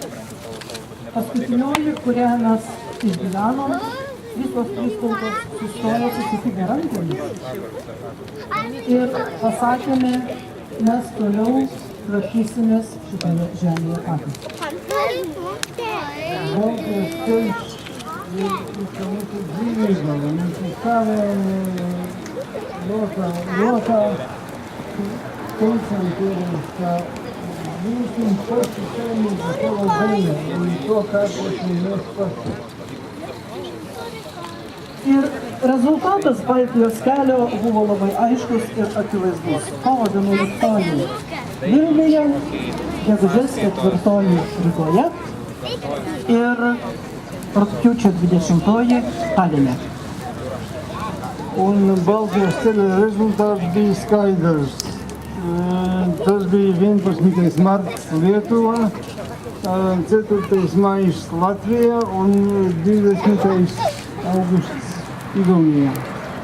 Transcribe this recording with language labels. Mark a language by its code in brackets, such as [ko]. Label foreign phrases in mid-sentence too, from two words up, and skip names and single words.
[lt] Paskutinioji, kurią mes išgyvenom, visos trys tautos sustojo susitikę rankomis. Ir pasakėme, mes toliau tvarkysimės šitoje žemėje patys. [lv] Baltijos ceļš ir mūsu dzīvība. Mēs stāvējam rokā, teicam pierādīt, ka būsim paši saimīgi par savu zemi un to kārtosim mēs paši. [lt] Ir rezultatas Baltijos kelio buvo labai aiškus ir akivaizdus. Kovo 11 Vilniuje, gegužės 4 Rygoje ir rugpjūčio 20 Taline. [lv] Un Baltijos ceļa rezultāts bija skaidrs. Tas bija 11. marts Lietuvā, 4. maijs Latvijā un 20. augusts Igaunijā.